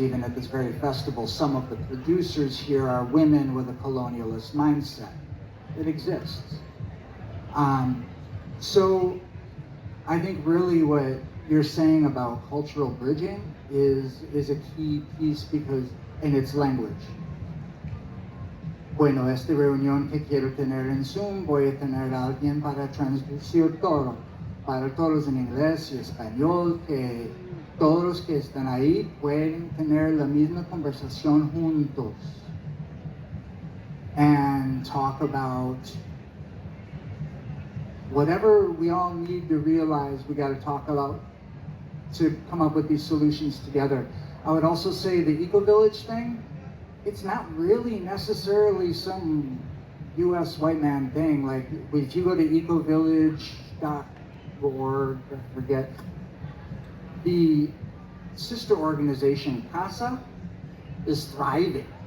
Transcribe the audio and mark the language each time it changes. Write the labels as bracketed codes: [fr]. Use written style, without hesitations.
[en] Even at this very festival, some of the producers here are women with a colonialist mindset. It exists. So I think really what you're saying about cultural bridging is a key piece because, and it's language. [es] Bueno, esta reunión que quiero tener en Zoom, voy a tener a alguien para traducir todo, para todos en inglés y español, que todos los que están ahí pueden tener la misma conversación juntos [en] and talk about whatever we all need to realize we got to talk about to come up with these solutions together. I would also say the eco-village thing, it's not really necessarily some US white man thing. Like if you go to ecovillage.org, I forget, the sister organization CASA is thriving.